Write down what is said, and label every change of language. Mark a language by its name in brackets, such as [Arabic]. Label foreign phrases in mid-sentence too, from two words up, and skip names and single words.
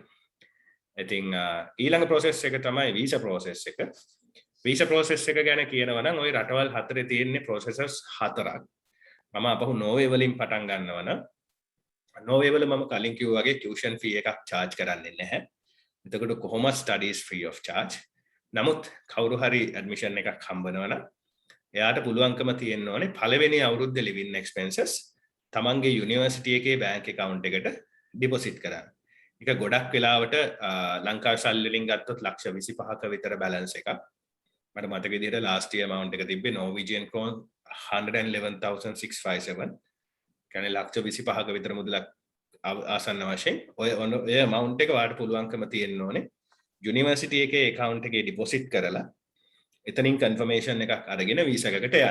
[Sinhala] ඉතින් ඊළඟ process එක තමයි [English] visa process [Sinhala] එක. [English] visa process [Sinhala] එක ගැන කියනවා නම් ওই රටවල් හතරේ තියෙන processes හතරක්. මම අපහු නෝර්වේ වලින් පටන් ගන්නවා නම් නෝර්වේ වල මම කලින් කිව්වා වගේ tuition fee එකක් charge කරන්නේ නැහැ. එතකොට කොහොමද [English] studies free of charge. [Sinhala] නමුත් කවුරු හරි admission එකක් හම්බනවා නම් එයාට පුළුවන්කම තියෙන්න ඕනේ පළවෙනි අවුරුද්දේ [English] living expenses [Sinhala] තමන්ගේ යුනිවර්සිටි එකේ [English] bank account [Sinhala] එකට deposit කරන්න. ඒක ගොඩක් වෙලාවට ලංකාවේ සල්ලි වලින් ගත්තොත් ලක්ෂ 25ක විතර balance එකක්. මට මතක විදිහට [English] last year amount [Sinhala] එක තිබ්බේ [English] Norwegian krone [Sinhala] 111,657. කියන්නේ ලක්ෂ 25ක විතර මුදලක් ආසන්න වශයෙන් ඔය amount එක වාට පුළුවන්කම තියෙන්න ඕනේ යුනිවර්සිටි එකේ account එකේ deposit කරලා එතනින් confirmation එකක් අරගෙන visa එකකට යන්න.